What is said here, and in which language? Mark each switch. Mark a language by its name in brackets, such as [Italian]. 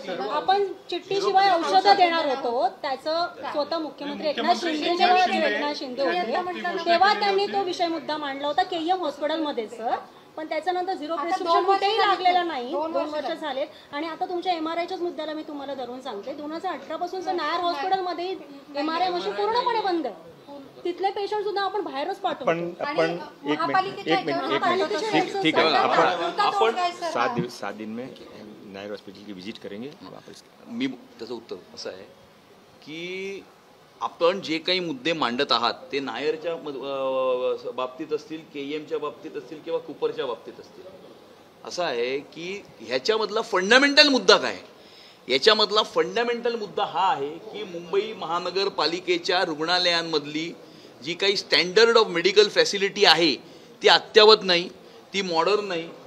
[Marathi] आपण चिठ्ठीशिवाय औषधं देणार होतो, त्याचं स्वतः मुख्यमंत्री एकनाथ शिंदे होते तेव्हा त्यांनी तो विषय मुद्दा मांडला होता KM हॉस्पिटलमध्ये सर. पण त्याच्यानंतर झिरो प्रिस्क्रिप्शन कुठेही लागलेलं नाही. 2 वर्ष झालेत. आणि आता तुमच्या MRIच्याच मुद्द्याला मी तुम्हाला धरून सांगते, 2018 पासून नायर हॉस्पिटलमध्ये MRI मशीन पूर्णपणे बंद आहे. तिथले पेशंट सुद्धा आपण बाहेरच पाठवतो. [Hindi] पण एक मिनट ठीक है, आपण 7 दिन में नायर हॉस्पिटल की विजिट करेंगे वापस. [Marathi] मी त्याचं उत्तर असं आहे की आपण जे काही मुद्दे मांडत आहात ते नायरच्या बाबतीत असतील, KMच्या बाबतीत असतील किंवा कुपरच्या बाबतीत असतील, असं आहे की ह्याच्यामधला फंडामेंटल मुद्दा काय? याच्यामधला फंडामेंटल मुद्दा हा आहे की मुंबई महानगरपालिकेच्या रुग्णालयांमधली जी काही स्टँडर्ड ऑफ मेडिकल फॅसिलिटी आहे ती अद्ययावत नाही, ती मॉडर्न नाही.